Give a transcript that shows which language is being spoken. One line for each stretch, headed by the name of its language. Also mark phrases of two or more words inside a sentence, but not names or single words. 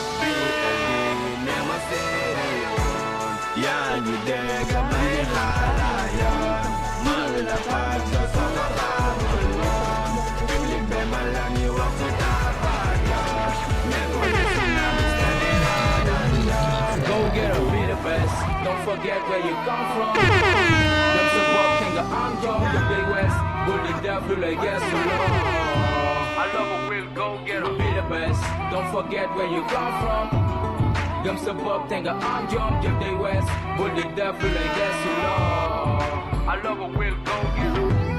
Wolof: Fii ak lii ne ma seede yoon. Yaa ngi dégg may xalaat yow. Man la Pape Joe sama xarit. Public bi ma la ñuy wax ci taabal yoon.
English: Go get 'em, be the best. Don't forget where you come from.
Wolof: Dem sa bopp te nga am jom, dem Big West. Bul di def lu lay gëstu loo.
English: I love a will, go get 'em. Be the best. Don't forget where you come from.
Wolof: Dem sa bopp te nga am jom, dem Big West. Bul di def lu lay gëstu loo.
English: I love a will, go get 'em.